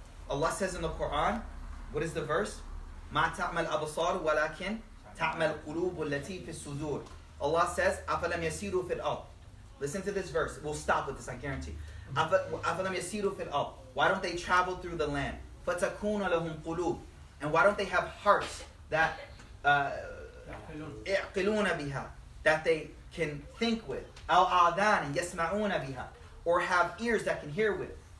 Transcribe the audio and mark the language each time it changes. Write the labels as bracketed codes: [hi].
[en] Allah says in the Quran, what is the verse? [ar] مَا تَعْمَلْ أَبْصَارُ وَلَكِنْ تَعْمَلْ قُلُوبُ الَّتِي فِي الصُّدُورِ. [en] Allah says, [ar] أَفَلَمْ يَسِيرُوا فِي الْأَرْضِ. [en] Listen to this verse. We'll stop with this, I guarantee. [ar] أَفَلَمْ يَسِيرُوا فِي الْأَرْضِ. [en] Why don't they travel through the land? [ar] فَتَكُونَ لَهُمْ قُلُوبٌ. [en] And why don't they have hearts that [ar] يَعْقِلُونَ بِهَا, [en] that they can think with? [ar] أَوْ آذَانٍ يَسْمَعُونَ بِهَا, [en] or have ears that can hear with.